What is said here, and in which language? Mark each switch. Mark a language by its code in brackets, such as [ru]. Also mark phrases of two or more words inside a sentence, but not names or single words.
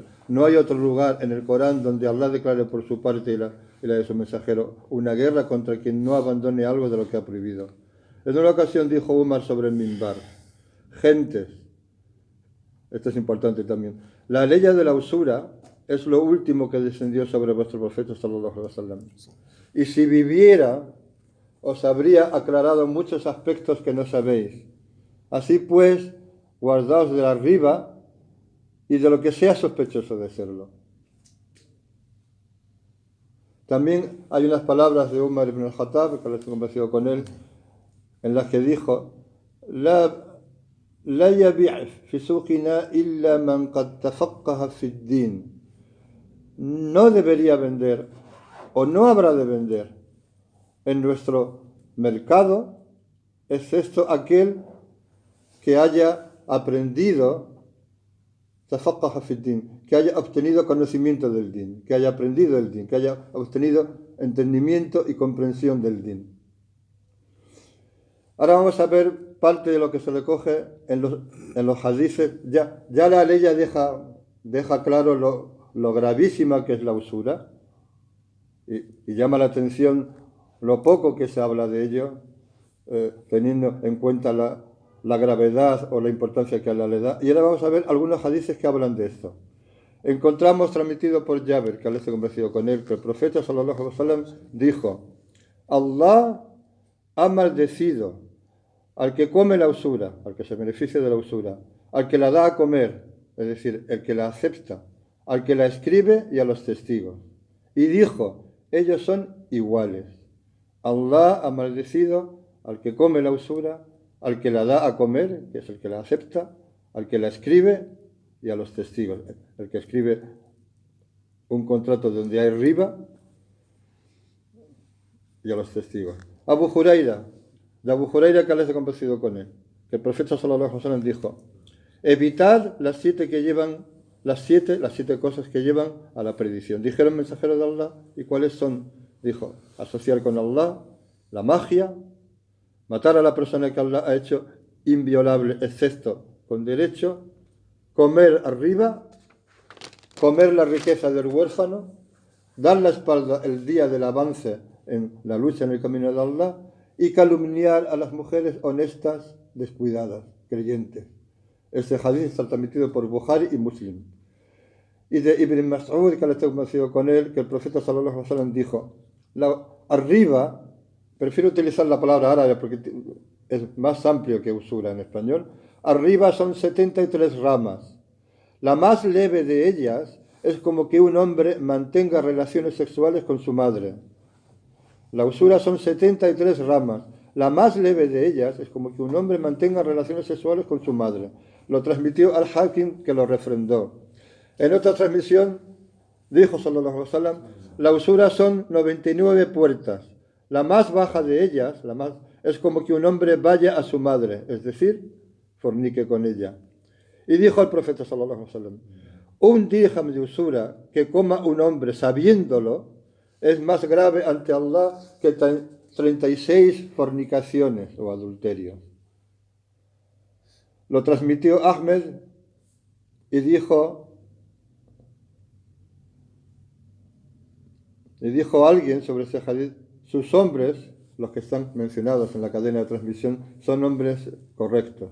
[es] No hay otro lugar en el Corán donde Allah declare por su parte y la de su mensajero una guerra contra quien no abandone algo de lo que ha prohibido. En una ocasión dijo Umar sobre el minbar: gentes, esto es importante también, la ley de la usura es lo último que descendió sobre vuestro profeta [ar] صلى الله عليه وسلم. [es] Y si viviera, os habría aclarado muchos aspectos que no sabéis. Así pues, guardaos de la riba y de lo que sea sospechoso de serlo. También hay unas palabras de Umar ibn al-Khattab, que lo estoy convencido con él, en las que dijo: [ar] لا يبع في سوقنا إلا من قد تفقه في الدين. [es] No debería vender, o no habrá de vender, en nuestro mercado, excepto aquel que haya aprendido, [ar] تفقه في الدين, [es] que haya obtenido conocimiento del din, que haya aprendido el din, que haya obtenido entendimiento y comprensión del din. Ahora vamos a ver parte de lo que se recoge en los hadices. Ya la ley ya deja claro lo gravísima que es la usura, y llama la atención lo poco que se habla de ello, teniendo en cuenta la gravedad o la importancia que Allah le da. Y ahora vamos a ver algunos hadices que hablan de esto. Encontramos transmitido por Jabir, que Allah esté convencido con él, que el profeta [ar] صلى الله عليه وسلم [es] dijo: Allah ha maldecido al que come la usura, al que se beneficia de la usura, al que la da a comer, es decir, el que la acepta, al que la escribe y a los testigos. Y dijo: ellos son iguales. Allah ha maldecido al que come la usura, al que la da a comer, que es el que la acepta, al que la escribe y a los testigos. El que escribe un contrato donde hay riba y a los testigos. Abu Huraira, que Allah se ha complacido con él, que el profeta [ar] صلى الله عليه وسلم [es] dijo: evitad las siete cosas que llevan a la perdición. Dijeron: mensajeros de Allah, ¿y cuáles son? Dijo: asociar con Allah, la magia, matar a la persona que Allah ha hecho inviolable excepto con derecho, comer arriba, comer la riqueza del huérfano, dar la espalda el día del avance en la lucha en el camino de Allah, y calumniar a las mujeres honestas, descuidadas, creyentes. Este hadith está transmitido por Bukhari y Muslim. Y de Ibn Mas'ud, que le estoy conocido con él, que el profeta [ar] صلى الله عليه وسلم [es] dijo: arriba, prefiero utilizar la palabra árabe porque es más amplio que usura en español. Arriba son 73 ramas. La más leve de ellas es como que un hombre mantenga relaciones sexuales con su madre. La usura son 73 ramas. La más leve de ellas es como que un hombre mantenga relaciones sexuales con su madre. Lo transmitió al-Hakim, que lo refrendó. En otra transmisión dijo [ar] صلى الله عليه وسلم: [es] la usura son 99 puertas. La más baja de ellas, es como que un hombre vaya a su madre, es decir, fornique con ella. Y dijo el profeta [ar] صلى الله عليه وسلم: [es] un dirham de usura que coma un hombre sabiéndolo es más grave ante Allah que 36 fornicaciones o adulterios. Lo transmitió Ahmed y dijo alguien sobre este hadith: sus hombres, los que están mencionados en la cadena de transmisión, son hombres correctos.